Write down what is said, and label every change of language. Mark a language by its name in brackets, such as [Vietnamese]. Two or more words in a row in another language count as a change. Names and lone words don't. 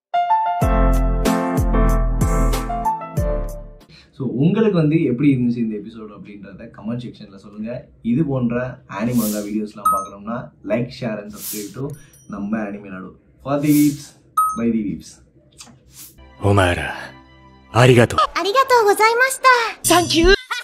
[Tamil] ஸோ உங்களுக்கு வந்து எப்படி இருந்துச்சு இந்த எபிசோடு அப்படின்றத [English] comment section [Tamil] சொல்லுங்கள். இது போன்ற ஆனிமங்கா வீடியோஸ்லாம் பார்க்கணும்னா [English] like, share and subscribe to [Tamil] நம்ம ஆனிமே நாடு. [English] For the weebs by the weebs. [Japanese] お前らありがとう。ありがとうございました。サンキュー